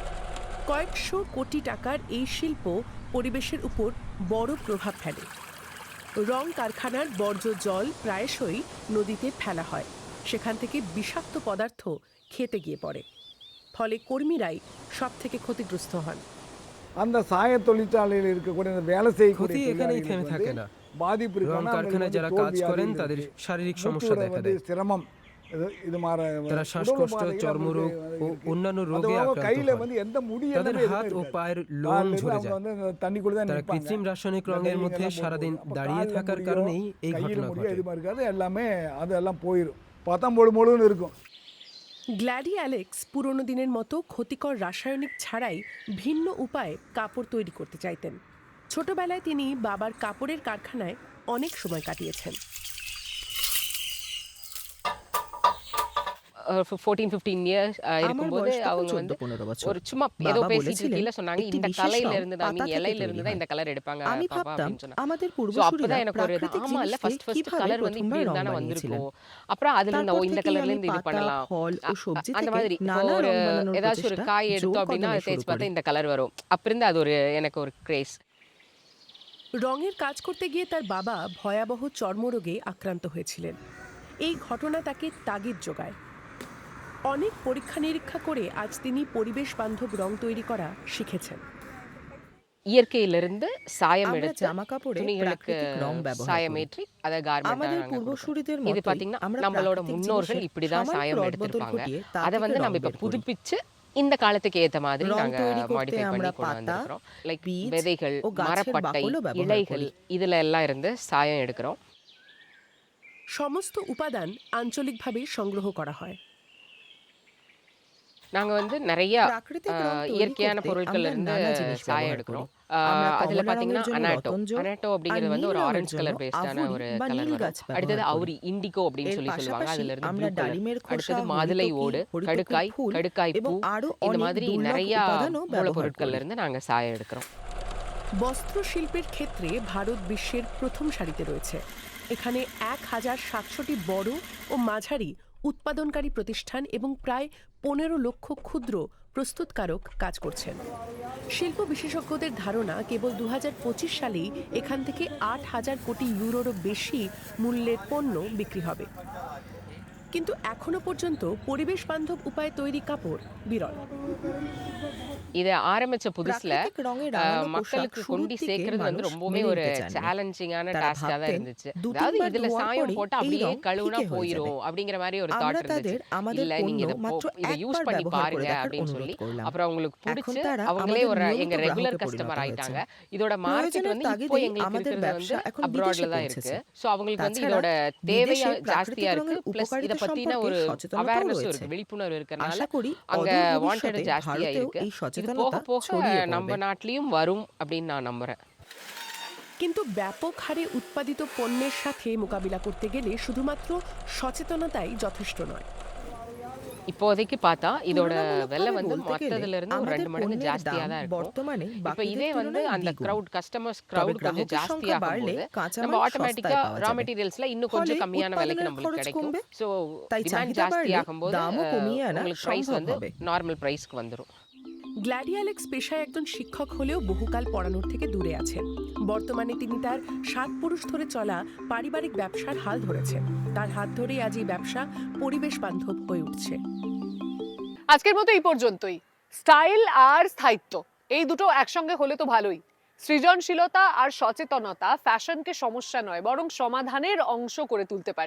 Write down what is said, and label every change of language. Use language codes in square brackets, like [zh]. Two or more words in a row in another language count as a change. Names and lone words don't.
[bn] কয়েকশো কোটি টাকার এই শিল্প পরিবেশের উপর বড় প্রভাব ফেলে। রং কারখানার বর্জ্য জল প্রায়শই নদীতে ফেলা হয়, সেখান থেকে বিষাক্ত পদার্থ খেতে গিয়ে পড়ে, ফলে কর্মীরাই সব থেকে ক্ষতিগ্রস্ত হন। [ta] அந்த சாய தொழிற்சாலையில் இருக்கக்கூடிய அந்த வேலை செய்யக்கூடிய [bn] ক্ষতি এখানেই থেমে থাকে না। [ta] பாதிப்பு [bn] রং কারখানায় যারা কাজ করেন তাদের শারীরিক সমস্যা দেখা দেয়। [ta] சிரமம் இது மாற [bn] তারা শ্বাসকষ্ট, চর্মরোগ ও অন্যান্য রোগে আক্রান্ত [ta] கையில [bn] হন। এந்த মুড়ি তাদের হাত ও পায়ের লোম ঝরে যায়। [ta] தண்ணிக்குள்ள தான் [bn] তারা কৃত্রিম রাসায়নিক রঙের মধ্যে সারাদিন দাঁড়িয়ে থাকার কারণেই এই ঘটনা ঘটে। [ta] இது மாதிரி இருக்காது, எல்லாமே அதெல்லாம் போயிடும், பார்த்தா முழு முழுன்னு இருக்கும்। [bn] গ্ল্যাডি অ্যালেক্স পুরনো দিনের মতো ক্ষতিকর রাসায়নিক ছাড়াই ভিন্ন উপায়ে কাপড় তৈরি করতে চাইতেন। ছোটবেলায় তিনি বাবার কাপড়ের কারখানায় অনেক সময় কাটিয়েছেন। [en] For 14-15 years [ta] இருக்கும்போது அவங்க வந்து ஒரு சும்மா ஏதோ பேசிட்டு இருக்கீல சொன்னாங்க, இந்த கலையில இருந்து தான், மீன் இலையில இருந்து தான் இந்த கலர் எடுப்பாங்க பாப்பா அப்படின்னு சொன்னாங்க. சோ அப்பதான் எனக்கு ஒரு ஆமா இல்ல [en] first color [ta] வந்து இப்படி இருந்தானே வந்திருக்கும், அப்புறம் அதுல இருந்து இந்த கலர்ல இருந்து இது பண்ணலாம் அந்த மாதிரி. ஒரு ஏதாச்சும் ஒரு காய் எடுத்தோம் அப்படின்னா அதை தேய்ச்சி பார்த்தா இந்த கலர் வரும், அப்பிருந்து அது ஒரு எனக்கு ஒரு ক্রেজ। [bn] রঙের কাজ করতে গিয়ে তার বাবা ভয়াবহ চর্মরোগে আক্রান্ত হয়েছিলেন। এই ঘটনা তাকে তাগিদ যোগায়। অনেক পরীক্ষা নিরীক্ষা করে আজ তিনি পরিবেশ বান্ধব রং তৈরি করা শিখেছেন। [ta] இயற்கையிலிருந்து சாயம் எடுத்து [bn] জামাকাপড়ে [ta] துணிகளுக்கு [bn] রং ব্যবহার [ta] சாயமேற்றி அதை [bn] আমাদের [ta] கார்மெண்ட் [bn] পূর্বসূরিদের [ta] இது [bn] মতোই [ta] பாத்தீங்கன்னா [bn] আমরা [ta] நம்மளோட [bn] প্রাকৃতিক [ta] முன்னோர்கள் [bn] জিনিসের [ta] இப்படிதான் [bn] সামান্য [ta] சாயம் [bn] রদবদল [ta] எடுத்திருப்பாங்க, [bn] ঘটিয়ে তা [ta] அதை [bn] থেকে [ta] வந்து [bn] রং [ta] நம்ம இப்ப [bn] বের করি। [ta] புதுப்பிச்சு இந்த காலத்துக்கு ஏத்த மாதிரி [bn] রং [ta] நாங்க [bn] তৈরি করতে [ta] மாடிஃபை [bn] আমরা [ta] பண்ணி கொண்டு [bn] পাতা, [ta] வந்திருக்கிறோம்। லைக் [bn] বীজ [ta] விதைகள், [bn] ও গাছের [ta] மரப்பட்டை, [bn] বাকলও ব্যবহার [ta] இலைகள் [bn] করি। [ta] இதுல এல்லாம் இருந்து சாயம் எடுக்கிறோம்। [bn] সমস্ত উপাদান আঞ্চলিকভাবে সংগ্রহ করা হয়। [ta] நாங்க வந்து நிறைய [bn] প্রাকৃতিক রং তৈরি [ta] இயற்கையான [bn] করতে [ta] பொருட்கள்ல [bn] আমরা [ta] இருந்து [bn] নানা জিনিস [ta] சாயம் [bn] ব্যবহার [ta] எடுக்கிறோம்। [bn] করি। আমরা [ta] அதுல [bn] কমলা [ta] பாத்தீங்கன்னா [bn] রঙের জন্য [ta] அனாட்டோ [bn] রতঞ্জ, [ta] அனாட்டோ [bn] আর [ta] அப்படிங்கிறது வந்து [bn] নীল [ta] ஒரு [bn] রঙের [ta] ஆரஞ்சு [bn] জন্য [en] color pasteஆன [bn] আভুরি [ta] ஒரு [bn] বা [ta] கலர் [bn] নীল [ta] வரும்। [bn] গাছ ব্যবহার [ta] அடுத்தது [bn] করি। [ta] அவுரி இண்டிகோ அப்படின்னு [bn] এর [ta] சொல்லுவாங்க, [bn] পাশাপাশি [ta] அதுல இருந்து [bn] আমরা [en] blue color. [bn] ডালিমের খোসা, [ta] அடுத்தது மாதுளை [bn] হরিতকি, [ta] ஓடு, [bn] হরিতকির [ta] கடுக்காய், [bn] ফুল [ta] கடுக்காய் [bn] এবং [ta] பூ, [bn] আরো [ta] இந்த [bn] অনেক [ta] மாதிரி [bn] দুর্লভ [ta] நிறைய [bn] উপাদানও ব্যবহার [ta] மூலப்பொருட்கள்ல [bn] করি। [ta] இருந்து நாங்க சாயம் எடுக்கிறோம்। [bn] বস্ত্রশিল্পের ক্ষেত্রে ভারত বিশ্বের প্রথম সারিতে রয়েছে। এখানে 1700টি বড় ও মাঝারি উৎপাদনকারী প্রতিষ্ঠান এবং প্রায় 15 লক্ষ ক্ষুদ্র প্রস্তুতকারক কাজ করছেন। শিল্প বিশেষজ্ঞদের ধারণা কেবল 2025 সালেই এখান থেকে 8,000 কোটি ইউরোরও বেশি মূল্যের পণ্য বিক্রি হবে। কিন্তু এখনো পর্যন্ত পরিবেশ বান্ধব উপায়ে তৈরি কাপড় বিরল। [ta] இதை ஆரம்பிச்ச புதுசுல [bn] প্রাকৃতিক রঙে রাঙানো পোশাক [ta] மக்களுக்கு [bn] শুরুর [ta] கொண்டு [bn] দিকে [ta] சேர்க்கறது வந்து [bn] মানুষ [ta] ரொம்பவே [bn] মেনে [ta] ஒரு [bn] নিতে চাননি। [ta] சேலஞ்சிங்கான [bn] তারা [ta] டாஸ்கா தான் [bn] ভাবতেন [ta] இருந்துச்சு। [bn] দু [ta] அதாவது [bn] তিনবার [ta] இதுல [bn] ধোয়ার [ta] சாயம் [bn] পরেই [ta] போட்டா [bn] এই [ta] அப்படியே [bn] রং [ta] கழுவுனா [bn] ফিকে হয়ে যাবে। [ta] போயிரும் அப்படிங்கிற மாதிரி ஒரு [bn] আমরা [ta] தாட் இருந்துச்சு। [bn] তাদের আমাদের [ta] இல்ல நீங்க [bn] পণ্য [ta] இதை [bn] মাত্র [ta] இதை யூஸ் [bn] একবার [ta] பண்ணி [bn] ব্যবহার করে [ta] பாருங்க [bn] দেখার [ta] அப்படின்னு [bn] অনুরোধ [ta] சொல்லி [bn] করলাম। [ta] அப்புறம் அவங்களுக்கு [bn] এখন [ta] பிடிச்சு [bn] তারা [ta] அவங்களே [bn] আমাদের [ta] ஒரு [bn] নিয়মিত [ta] எங்க ரெகுலர் [bn] গ্রাহকে [ta] கஸ்டமர் [bn] পরিণত [ta] ஆயிட்டாங்க। [bn] হয়েছেন। [ta] இதோட மார்க்கெட் [bn] প্রয়োজনের [ta] வந்து இப்போ [bn] তাগিদে [ta] எங்களுக்கு [bn] আমাদের [ta] இருக்கிறது [bn] ব্যবসা [ta] வந்து [bn] এখন [ta] அப்ராட்ல [bn] বিদেশে [ta] தான் [bn] পৌঁছেছে। [ta] இருக்கு। ஸோ அவங்களுக்கு வந்து [bn] তাছাড়া [ta] இதோட தேவையா [bn] বিদেশে [ta] ஜாஸ்தியா [bn] প্রাকৃতিক [ta] இருக்கு, [bn] রঙের [ta] பிளஸ் இதை [bn] উপকারিতা [ta] பத்தின [bn] সম্পর্কে [ta] ஒரு [bn] সচেতনতাও [ta] அவேர்னஸ் [bn] রয়েছে। [ta] இருக்கு, விழிப்புணர்வு இருக்கறனால [bn] আশা করি [ta] அங்க [bn] অদূর [ta] வாண்டட் [bn] ভবিষ্যতে [ta] ஜாஸ்தியா [bn] ভারতেও [ta] இருக்கு। [bn] এই [ta] இது [bn] সচেতনতা [ta] போக போக [bn] ছড়িয়ে [ta] நம்ம [bn] পড়বে। [ta] நாட்டிலையும் வரும் அப்படின்னு நான் நம்புறேன்। [bn] কিন্তু ব্যাপক হারে উৎপাদিত পণ্যের সাথে মোকাবিলা করতে গেলে শুধুমাত্র সচেতনতাই যথেষ্ট নয়। [ta] இப்போதைக்கு பார்த்தா இதோட [bn] তুলনামূলকভাবে [ta] விலை வந்து [bn] বলতে গেলে [ta] மற்றதுல இருந்து ஒரு [bn] আমাদের [ta] 2 மடங்கு [bn] পণ্যের [ta] ஜாஸ்தியா [bn] দাম [ta] தான் இருக்கும்। [bn] বর্তমানে [ta] இப்போ [bn] বাকিদের [ta] இதே வந்து [bn] তুলনায় [ta] அந்த [bn] দ্বিগুণ। [en] crowd customers [bn] তবে [ta] க்ரௌட் கொஞ்சம் [bn] গ্রাহকের সংখ্যা [ta] ஜாஸ்தியாகும் [bn] বাড়লে [ta] போது [bn] কাঁচামাল [ta] நம்ம [bn] সস্তায় [ta] ஆட்டோமேட்டிக்கா [bn] পাওয়া [ta] ரா [bn] যাবে। [ta] மெட்டீரியல்ஸ்ல இன்னும் [bn] ফলে [ta] கொஞ்சம் கம்மியான விலைக்கு [bn] উৎপাদনের [ta] நம்மளுக்கு [bn] খরচ [ta] கிடைக்கும்। [bn] কমবে। [ta] ஸோ [bn] তাই [ta] டிமாண்ட் [bn] চাহিদা বাড়লে [ta] ஜாஸ்தியாகும் போது [bn] দামও কমিয়ে আনা [ta] உங்களுக்கு பிரைஸ் [bn] সম্ভব [ta] வந்து [bn] হবে। [en] normal priceக்கு [ta] வந்துரும்। [bn] গ্ল্যাডি অ্যালেক্স পেশায় একজন শিক্ষক হলেও বহুকাল পড়ানোর থেকে দূরে আছেন। বর্তমানে তিনি তার 7 পুরুষ ধরে চলা পারিবারিক ব্যবসার হাল ধরেছেন। তার হাত ধরেই আজ এই ব্যবসা পরিবেশ বান্ধব হয়ে উঠছে। আজকের মতো এই পর্যন্তই। স্টাইল আর স্থায়িত্ব এই দুটো একসঙ্গে হলে তো ভালোই, সৃজনশীলতা আর সচেতনতা ফ্যাশনকে সমস্যা নয় বরং সমাধানের অংশ করে তুলতে পারে।